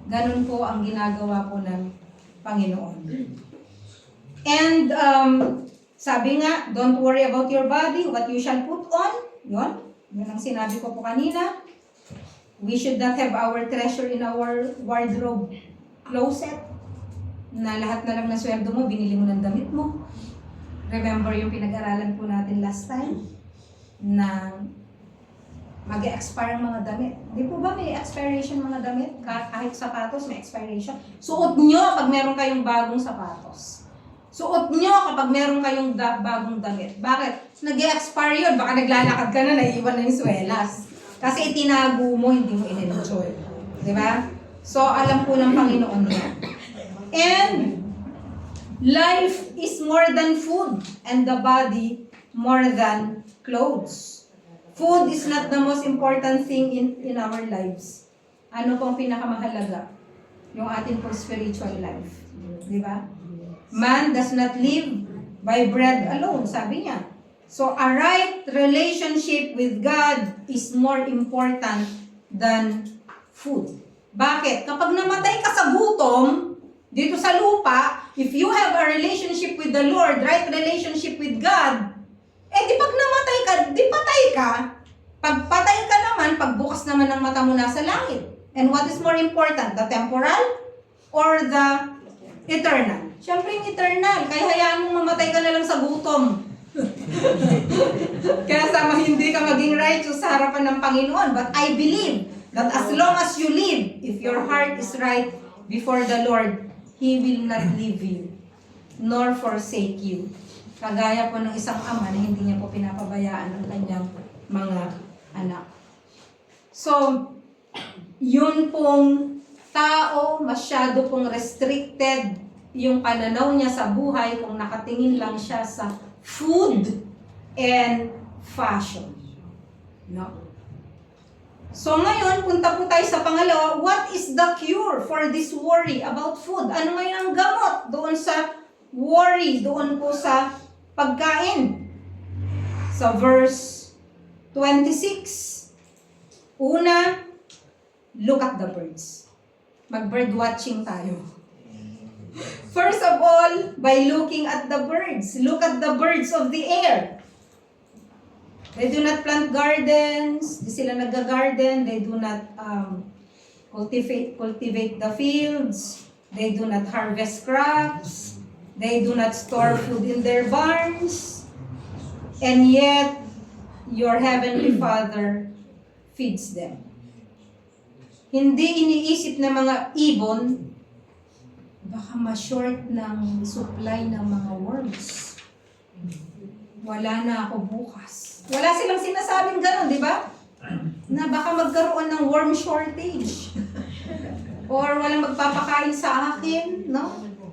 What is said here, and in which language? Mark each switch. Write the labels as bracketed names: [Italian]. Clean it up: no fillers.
[Filipino] Ganun po ang ginagawa po ng Panginoon. [English] And [Filipino] sabi nga, [English] don't worry about your body, what you shall put on. [Filipino] Yun. Yun ang sinabi ko po kanina. [English] We should not have our treasure in our wardrobe closet. [Filipino] Na lahat na lang na sweldo mo, binili mo ng damit mo. Remember yung pinag-aralan po natin [English] last time [Filipino] na mag-expire ang mga damit. Di po ba may expiration mga damit? Kahit sapatos may expiration. Suot nyo pag meron kayong bagong sapatos. Suot nyo kapag meron kayong bagong damit. Bakit? Nag-expire yun. Baka naglalakad ka na, naiiwan na yung swelas. Kasi itinago mo, hindi mo in-enjoy. Di ba? So, alam po ng Panginoon yan. [English] And life is more than food and the body more than clothes. Food is not the most important thing in our lives. [Filipino] Ano pong pinakamahalaga? Yung ating pong spiritual life. Di ba? [English] Man does not live by bread alone, [Filipino] sabi niya. [English] So a right relationship with God is more important than food. [Filipino] Bakit? Kapag namatay ka sa gutom, dito sa lupa, [English] if you have a relationship with the Lord, right relationship with God, [Filipino] di pag namatay ka, di patay ka. Pag patay ka naman, pagbukas naman ng mata mo nasa langit. [English] And what is more important, the temporal or the Eternal. [Filipino] Siyempre yung eternal. Kaya hayaan mong mamatay ka na lang sa gutom. Kaya sama hindi ka maging righteous sa harapan ng Panginoon. [English] But I believe that as long as you live, if your heart is right before the Lord, He will not leave you, nor forsake you. [Filipino] Kagaya po ng isang ama na hindi niya po pinapabayaan ang kanyang mga anak. So, yun pong tao, masyado pong restricted yung pananaw niya sa buhay kung nakatingin lang siya sa [English] food and fashion. [Filipino] No? So ngayon, punta po tayo sa pangalawa. [English] What is the cure for this worry about food? [Filipino] Ano ngayon ang gamot doon sa worry, doon po sa pagkain? [English] Sa verse 26. Una, look at the birds. [Filipino] Mag-bird watching tayo. [English] First of all, by looking at the birds. Look at the birds of the air. They do not plant gardens. [Filipino] Di sila nag-garden. [English] They do not cultivate the fields. They do not harvest crops. They do not store food in their barns. And yet, your Heavenly Father feeds them. [Filipino] Hindi iniisip ng mga ibon, baka ma-short ng supply ng mga worms. Wala na ako bukas. Wala silang sinasabing gano'n, di ba? Na baka magkaroon ng worm shortage. Or walang magpapakain sa akin, no?